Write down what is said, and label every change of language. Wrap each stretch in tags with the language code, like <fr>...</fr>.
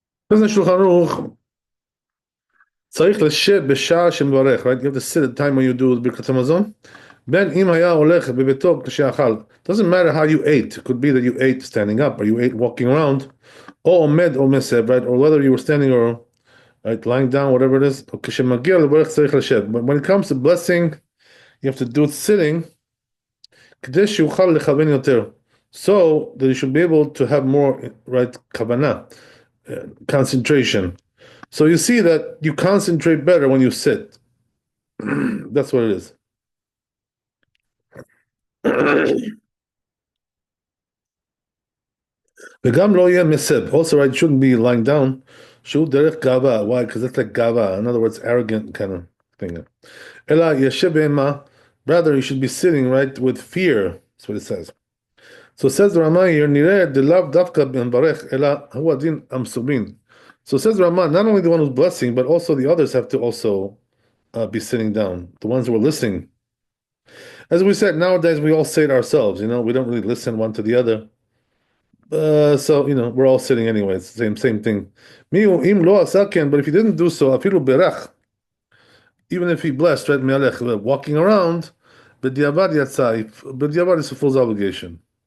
<en>This is Shulchan Aruch.</en> <he>צריך לשב בשעה שמברך,</he> <en>right? You have to sit at the time when you do ברכת המזון.</en> <he>בין אם היה הולך בביתו כשאכל.</he> <en>Doesn't matter how you ate. It could be that you ate standing up or you ate walking around.</en> <he>או עומד או מסב,</he> <en>right? Or whether you were standing or right, lying down, whatever it is.</en> <he>כשמגיע לברך צריך לשב.</he> <en>But when it comes to blessing, you have to do it sitting.</en> <he>כדי שיוכל לכוון יותר.</he> <en>So that you should be able to have more, right, כוונה, concentration. So you see that you concentrate better when you sit. That's what it is.</en> <he>וגם לא יהיה מסב.</he> <en>Also, right, shouldn't be lying down.</en> <he>שהוא דרך גאווה.</he> <en>Why? Because that's like גאווה. In other words, arrogant kind of thing.</en> <he>אלא ישב בהמה.</he> <en>Rather, you should be sitting, right, with fear. That's what it says. So says the Rama here,</en> <he>נראה דלאו דווקא מברך, אלא הוא הדין המסובין.</he> <en>So says the Rama, not only the one who's blessing, but also the others have to also be sitting down. The ones who are listening. As we said, nowadays we all say it ourselves, we don't really listen one to the other. So, we're all sitting anyway. It's the same thing.</en> <he>Im lo asaken,</he> <en>but if he didn't do so, afilu berach, even if he blessed, right, me'alech, walking around,</en> <he>b'diavad yatzai,</he> <en>b'diavad is a full obligation.</en>